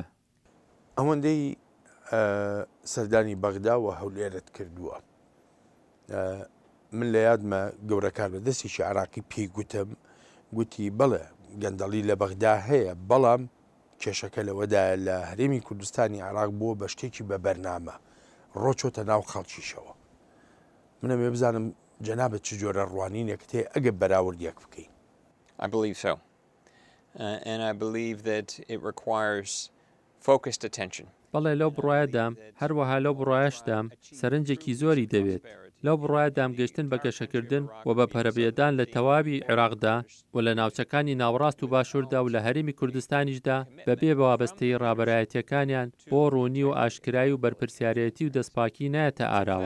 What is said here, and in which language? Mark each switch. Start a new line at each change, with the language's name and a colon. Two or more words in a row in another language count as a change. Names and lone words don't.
Central Kurdish: ئەوەندەی سەردانی بەغدا و هەولێرت کردووە من لە یادمە گەورەکان بە دەستێکی عێراقی پێی گوتم گوتی بەڵێ گەندەڵی لە بەغدا هەیە بەڵام کێشەکە لەوەدا لە هەرێمی کوردستانی عێراق بووە بە شتێکی بە بەرنامە ڕۆچۆتە ناو خەڵکیشەوە. منەمێ بزانم جەنابەت چ جۆرە ڕوانینێک تێ ئەگە بەراوردیەک بکەین.
English: I believe so. And I believe that it requires focused attention.
Central Kurdish: بەڵێ لەو بڕایەدام هەروەها لەو بڕایەشدام سەرنجێکی زۆری دەوێت لەو بڕایە دامگەشتن بە گەشەکردن و بە پەرەبێدان لە تەواوی عێراقدا و لە ناوچەکانی ناوڕاست و باشووردا و لە هەرێمی کوردستانیشدا بەبێ وابەستەی ڕابەرایەتیەکانیان بۆ ڕوونی و ئاشکرایی و بەرپرسیارەتی و دەستپاکی نایەتە ئاراوە.